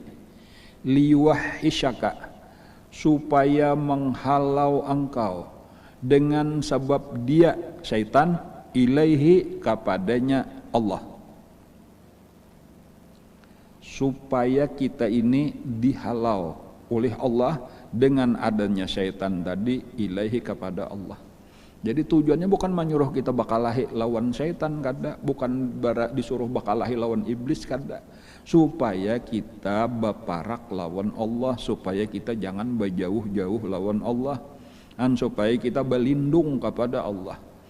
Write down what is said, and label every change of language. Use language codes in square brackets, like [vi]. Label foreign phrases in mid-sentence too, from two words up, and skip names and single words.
[id] Liwahishaka, supaya menghalau engkau dengan sebab dia syaitan ilaihi kepadanya Allah. Supaya kita ini dihalau oleh Allah dengan adanya syaitan tadi ilaihi kepada Allah. Jadi tujuannya bukan menyuruh kita [bjn] bakalahi lawan syaitan kada, [id] bukan disuruh [bjn] bakalahi lawan iblis kada, [id] supaya kita [bjn] baparak lawan Allah, [id] supaya kita jangan berjauh-jauh lawan Allah, dan supaya kita berlindung kepada Allah.